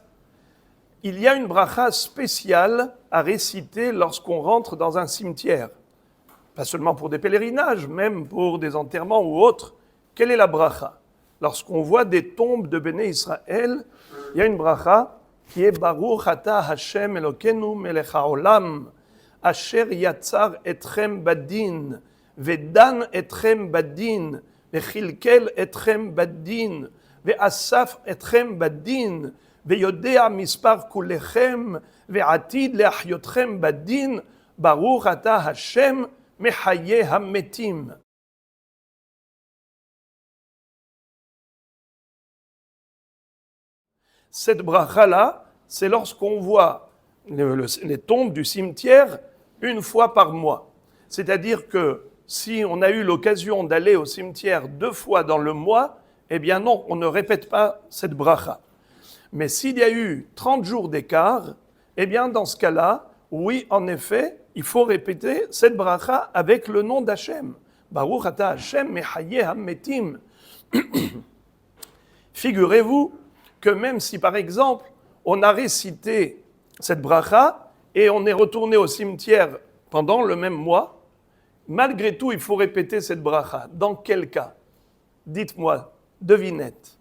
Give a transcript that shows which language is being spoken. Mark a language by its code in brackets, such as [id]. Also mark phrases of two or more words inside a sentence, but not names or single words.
[fr] Il y a une bracha spéciale à réciter lorsqu'on rentre dans un cimetière. Pas seulement pour des pèlerinages, même pour des enterrements ou autres. Quelle est la bracha? Lorsqu'on voit des tombes de Béné Israël, il y a une bracha qui est [he] ברוך אתה ה׳ אלוקינו מלך העולם אשר יצר אתכם בדין ודן אתכם בדין וכלכל אתכם בדין ואסף אתכם בדין ויודע מספר כולכם בדין ועתיד להחיותכם בדין ברוך אתה ה׳ מחיה המתים. [fr] Cette bracha-là, c'est lorsqu'on voit les tombes du cimetière une fois par mois. C'est-à-dire que si on a eu l'occasion d'aller au cimetière 2 fois dans le mois, eh bien non, on ne répète pas cette bracha. Mais s'il y a eu 30 jours d'écart, eh bien dans ce cas-là, oui, en effet, il faut répéter cette bracha avec le nom d'Hachem. [he] ברוך אתה ה׳ מחיה המתים. [fr] Figurez-vous que même si, par exemple, on a récité cette bracha et on est retourné au cimetière pendant le même mois, malgré tout, il faut répéter cette bracha. Dans quel cas? Dites-moi, devinette.